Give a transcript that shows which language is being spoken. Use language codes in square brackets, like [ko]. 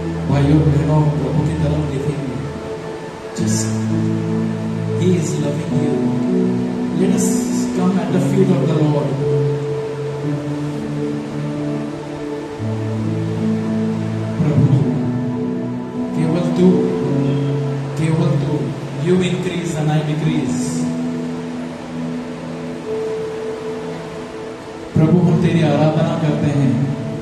[hi] भाइयों बहनों, प्रभु की तरफ देखेंगे. [en] Just He is loving you. Let us come at the feet of the Lord. [hi] प्रभु, केवल तू, [en] you increase and I decrease. [hi] प्रभु, हम तेरी आराधना करते हैं.